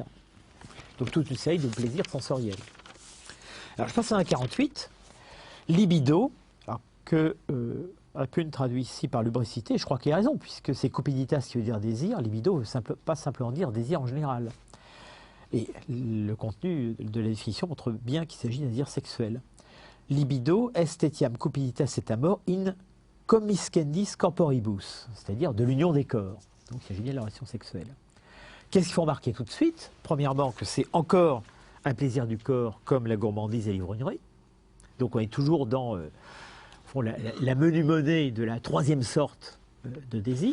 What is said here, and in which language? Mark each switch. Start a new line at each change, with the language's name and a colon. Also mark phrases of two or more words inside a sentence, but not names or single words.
French: Donc, toute une série de plaisirs sensoriels. Alors, je passe à 48, libido, alors que Pune traduit ici par lubricité, je crois qu'il a raison, puisque c'est cupiditas qui veut dire désir, libido ne veut pas simplement dire désir en général. Et le contenu de la définition montre bien qu'il s'agit d'un désir sexuel.
Latin: Libido est etiam cupiditas et amor in commiscendis corporibus,
French: c'est-à-dire de l'union des corps. Donc il s'agit bien de la relation sexuelle. Qu'est-ce qu'il faut remarquer tout de suite? Premièrement, que c'est encore un plaisir du corps comme la gourmandise et l'ivrognerie. Donc on est toujours dans la menue-monnaie de la troisième sorte de désir.